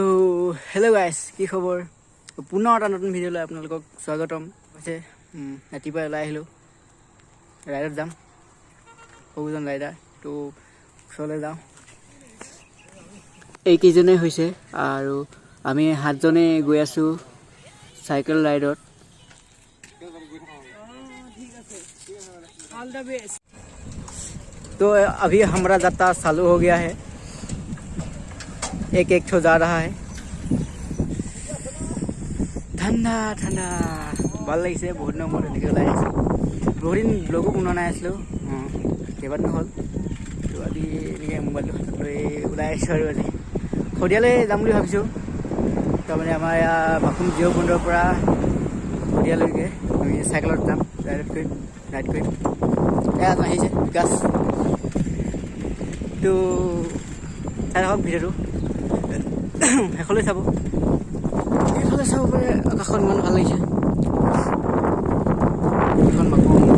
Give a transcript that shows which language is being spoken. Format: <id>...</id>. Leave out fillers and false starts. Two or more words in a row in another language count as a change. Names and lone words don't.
<en>hello guys</en> <as>কি খবৰ পুনৰ এটা নতুন ভিডিঅ'লৈ আপোনালোকক স্বাগতম হৈছে ৰাতিপুৱা ওলাই আহিলোঁ ৰাইডত যাম সৌজন ৰাইডাৰ তো ওচৰলৈ যাওঁ এইকেইজনেই হৈছে আৰু আমি 7জনে গৈ আছোঁ চাইকেল ৰাইডত</as> <hi>तो अभी हमारा यात्रा चालू हो गया है एक ठो जा रहा है ठंडा ठंडा</hi> <as>ভাল লাগিছে বহুত দিনৰ মূৰত এনেকৈ ওলাই আহিছোঁ বহুত দিন ব্লগো বনোৱা নাই আছিলোঁ কেইবাদিনো হ'ল তো আজি এনেকৈ মোবাইলটো হাতত লৈ ওলাই আহিছোঁ আৰু আজি শদিয়ালৈ যাম বুলি ভাবিছোঁ তাৰমানে আমাৰ ইয়াৰ মাকুম জিঅ' পইণ্টৰ পৰা শদিয়ালৈকে আমি চাইকেলত যাম ৰাইড কৰিম এয়া আহিছে বিকাশ তো চাই থাকক ভিডিঅ'টো শেষলৈ চাব এইফালে চাব পাৰে আকাশখন ইমান ভাল লাগিছে এইখন মাকুম</as>